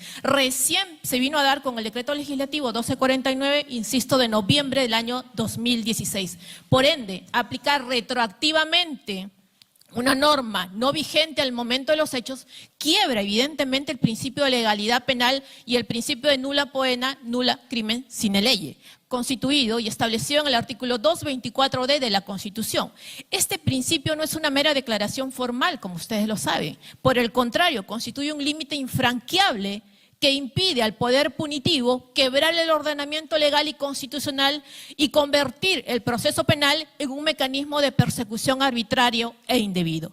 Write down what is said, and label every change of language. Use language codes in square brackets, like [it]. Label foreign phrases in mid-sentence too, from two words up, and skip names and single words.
[es] Recién se vino a dar con el decreto legislativo 1249, insisto, de noviembre del año 2016. Por ende, aplicar retroactivamente una norma no vigente al momento de los hechos quiebra evidentemente el principio de legalidad penal y el principio de [la] nulla poena, nulla crimen sine lege, [es] constituido y establecido en el artículo 224d de la Constitución. Este principio no es una mera declaración formal, como ustedes lo saben. Por el contrario, constituye un límite infranqueable que impide al poder punitivo quebrar el ordenamiento legal y constitucional y convertir el proceso penal en un mecanismo de persecución arbitrario e indebido.